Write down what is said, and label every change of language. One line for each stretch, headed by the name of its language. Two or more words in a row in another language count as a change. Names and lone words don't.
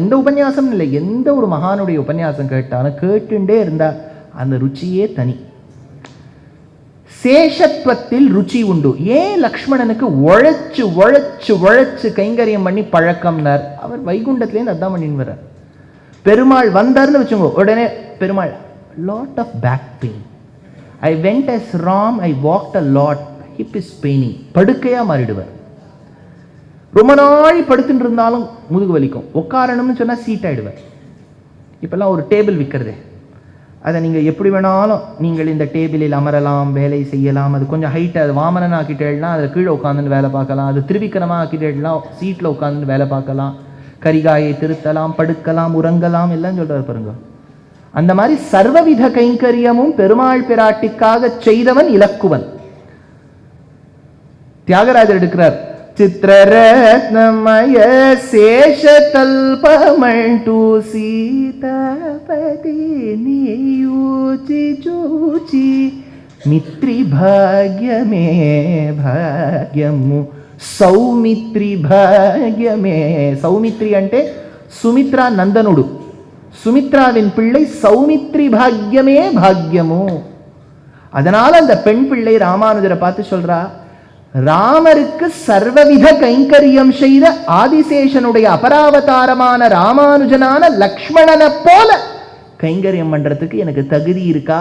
Tamil: இந்த உபன்யாசம் இல்லை, எந்த ஒரு மகானுடைய உபன்யாசம் கேட்டாலும் கேட்டுண்டே இருந்தா அந்த ருச்சியே தனி. சேஷத்துவத்தில் ருச்சி உண்டு. ஏன் லக்ஷ்மணனுக்கு உழைச்சு உழைச்சு உழைச்சு கைங்கரியம் பண்ணி பழக்கம்னார்? அவர் வைகுண்டத்திலேருந்து அதான் பண்ணின்னு வர்றார். பெருமாள் வந்தார்னு வச்சுக்கோ, உடனே பெருமாள்
English: lot of back pain, I went as Ram, I walked a lot, hip is paining.
Tamil: படுக்கையா மாறிடுவார். ரொம்ப நாள் படுத்துட்டு இருந்தாலும் முதுகு வலிக்கும். உட்காரணும்னு சொன்னா சீட் ஆயிடுவார். இப்பெல்லாம் ஒரு டேபிள் விற்கிறதே, அதை நீங்கள் எப்படி வேணாலும் நீங்கள் இந்த டேபிளில் அமரலாம், வேலை செய்யலாம். அது கொஞ்சம் ஹைட்டு, அது வாமனன் ஆக்கிட்டேன்னா அதில் கீழே உட்காந்துன்னு வேலை பார்க்கலாம். அது திருவிக்கிரமாக ஆக்கிட்டேன்னா சீட்டில் உட்காந்துன்னு வேலை பார்க்கலாம். கரிகாயை திருத்தலாம், படுக்கலாம், உறங்கலாம், எல்லாம் சொல்கிறார் பாருங்க. அந்த மாதிரி சர்வவித கைங்கரியமும் பெருமாள் பிராட்டிக்காக செய்தவன் இலக்குவன். தியாகராஜர் எடுக்கிறார்,
Telugu: చిత్రరత్నమయ శేష తల్పమంటు సీతాపతి నీయూచి చూచి మిత్రి భాగ్యమే భాగ్యము సౌమిత్రి భాగ్యమే. సౌమిత్రి అంటే సుమిత్రా నందనుడు,
Tamil: சுமித்ராவின் பிள்ளை
Telugu: సౌమిత్రి భాగ్యమే భాగ్యమో.
Tamil: அதனால அந்த பெண் பிள்ளை ராமானுஜரை பார்த்து சொல்றா, ராமருக்கு சர்வவித கைங்கரியம் செய்த ஆதிசேஷனுடைய அபராவதாரமான ராமானுஜனான லக்ஷ்மணனை போல கைங்கரியம் பண்றதுக்கு எனக்கு தகுதி இருக்கா?